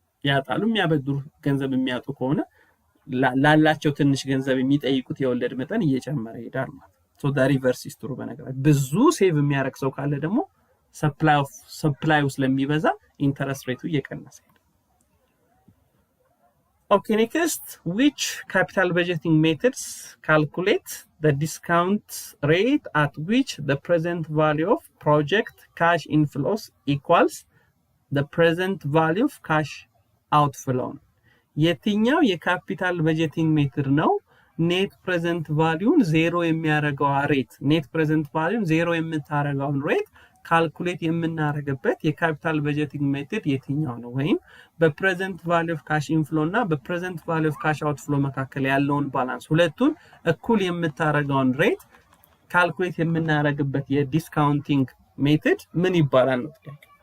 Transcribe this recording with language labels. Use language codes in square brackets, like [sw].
[am] ያጣሉ የሚያበድሩት ገንዘብ የሚያጡ ከሆነ ላላቸው ትንሽ ገንዘብ የሚጠይቁት የወለድ መጠን እየጨመረ ይሄዳል ማለት። ሶ [en] the reverse is true። [am] በነገራችን ብዙ ሴቭ የሚያረግ ሰው ካለ ደግሞ ሰፕላይ ውስጥ ለሚበዛ ኢንተረስት ሬቱ እየቀነሰ ይሄዳል። [en] Okay, next, which capital budgeting methods calculate the discount rate at which the present value of project cash inflows equals the present value of cash outflow? [am] የትኛው የካፒታል በጀቲንግ ሜትድ ነው ኔት ፕሬዘንት ቫልዩን ዜሮ የሚያደርገው ሬት ኔት ፕሬዘንት ቫልዩን ዜሮ የምታደርገውን ሬት ካልኩሌት የምናደርግበት የካፒታል በጀቲንግ ሜትድ የትኛው ነው? ወይም በፕሬዘንት ቫልዩ ኦፍ ካሽ ኢንፍሎ እና በፕሬዘንት ቫልዩ ኦፍ ካሽ አውትፍሎ መካከል ያለውን ባላንስ ሁለቱን እኩል የምታደርገውን ሬት ካልኩሌት የምናደርግበት የዲስካውንቲንግ ሜትድ ምን ይባላል ነው?